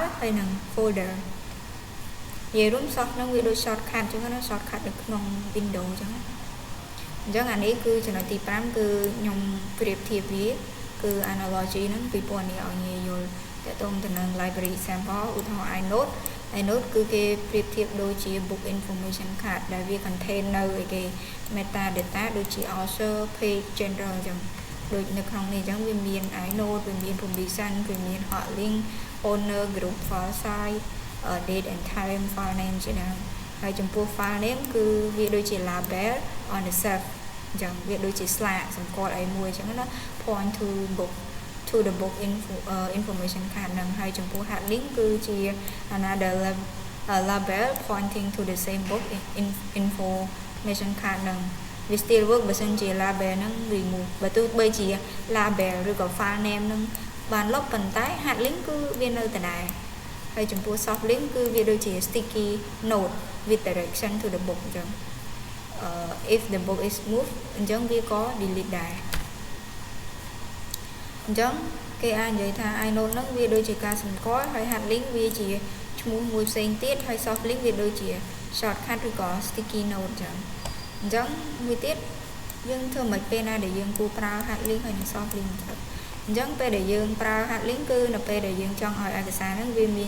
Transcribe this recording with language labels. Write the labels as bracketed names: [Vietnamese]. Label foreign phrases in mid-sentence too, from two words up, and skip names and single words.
[Khmer] ហើយនិង folder និយាយរួម soft ហ្នឹងវាដូច shortcut អញ្ចឹងណា shortcut នៅក្នុង Windows អញ្ចឹងអញ្ចឹងអានេះគឺចំណុចទី5គឺខ្ញុំប្រៀបធៀបវាគឺ analogy ហ្នឹងពីព្រោះនេះឲ្យងាយយល់ទាក់ទងទៅនឹង [English] library example [Khmer] ឧទាហរណ៍ inode គឺគេប្រៀប ធៀបដូចជា [English] book information card [Khmer] ដែលវា contain នៅឯគេ metadata ដូចជា [English] author page general [Khmer] អញ្ចឹងដូចនៅក្នុងនេះអញ្ចឹងវាមាន inode វាមាន permission វាមាន [English] hot link owner group file size date and time file name [Khmer] ជាដើមហើយចំពោះ [English] file name [Khmer] គឺវាដូចជា [English] label on the self [Khmer] អញ្ចឹងវាដូចជាស្លា កសម្គាល់អីមួយអញ្ចឹងណា [English] point to the book information card [Khmer] ហ្នឹងហើយចំពោះ [English] hard link [Khmer] គឺជា [English] another label pointing to the same book information card [Khmer] ហ្នឹងវា [English] still work [Khmer] បើសិនជា label ហ្នឹង remove បើទោះបីជា label ឬក៏ [English] file name [Khmer] ហ្នឹងបានលុបប៉ុន្តែ [English] hard link [Khmer] គឺវានៅដដែលហើយចំពោះ [English] soft link [Khmer] គឺវាដូចជា [English] sticky note with direction to the book [Khmer] អញ្ចឹង [English] if the book is moved [Khmer] អញ្ចឹងវាក៏ delete ដែរ អញ្ចឹងគេអាចនិយាយថា inode ហ្នឹងវាដូចជាការសម្គាល់ហើយ [English] hard link [Khmer] វាជាឈ្មោះមួយផ្សេងទៀតហើយ [English] soft link [Khmer] វាដូចជា shortcut ឬក៏ [English] sticky note [Khmer] អញ្ចឹងមួយទៀតយើងធ្វើមិនពេលណាដែលយើងគួរប្រើ [English] hard link [Khmer] ហើយនិង [English] soft link [Khmer] ទៅអញ្ចឹងពេលដែលយើងប្រើ [English] hard link [Khmer] គឺនៅពេលដែលយើងចង់ឲ្យឯកសារហ្នឹងវាមាន